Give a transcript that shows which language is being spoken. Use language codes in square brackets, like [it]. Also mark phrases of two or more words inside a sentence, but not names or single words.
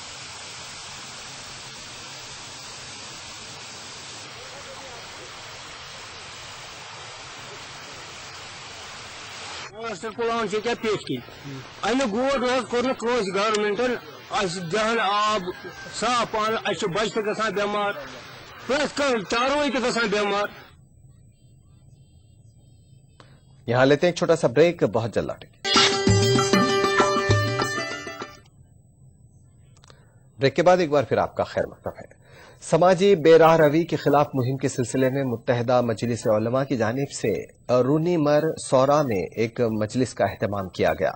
[ks] गवर्नमेंटन दहन आब साफ पानी बच्चे गसान बेमार चारों गसान बेमार। [ur] یہاں لیتے ہیں ایک چھوٹا سا بریک، بہت جلد لوٹیںگے. بریک کے بعد ایک بار پھر آپکا خیر مقدم ہے. سماجی بےراہ روی کے خلاف مہم کے سلسلے میں متحدہ مجلس علما کی جانب سے رونی مر سورہ میں ایک مجلس کا اہتمام کیا گیا.